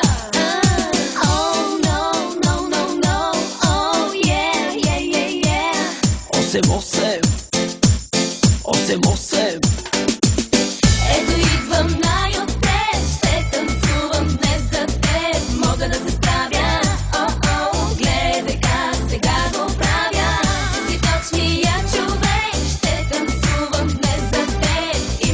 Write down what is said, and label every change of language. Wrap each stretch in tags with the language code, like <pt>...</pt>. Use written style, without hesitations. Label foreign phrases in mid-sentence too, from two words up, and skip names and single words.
<en>Oh no, no, no, no. Oh yeah, yeah, yeah, yeah.</en> <bg>Ето идвам най-отпред, ще танцувам днес за теб. Мога да се справя, о-о, гледай как сега го правя. Си точния човек, ще танцувам днес за теб.</bg>